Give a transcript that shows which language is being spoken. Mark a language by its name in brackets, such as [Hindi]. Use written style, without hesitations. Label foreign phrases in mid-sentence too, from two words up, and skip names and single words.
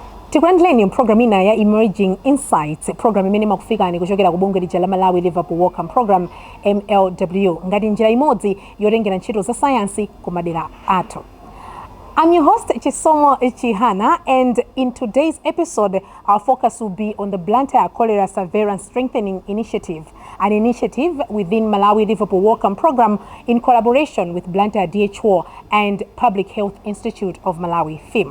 [Nyanja] Tikulandireni program ina ya Emerging Insights, program imene kufika ni kuchokera ku bungwe lija la Malawi Liverpool Wellcome program MLW ngati njira imodzi yotengera ntchito za sayansi ku madera athu. [English] I'm your host Chisomo Chihana, and in today's episode our focus will be on the Blantyre Cholera Surveillance Strengthening Initiative, an initiative within Malawi Liverpool Wellcome program in collaboration with Blantyre DHO and Public Health Institute of Malawi PHIM.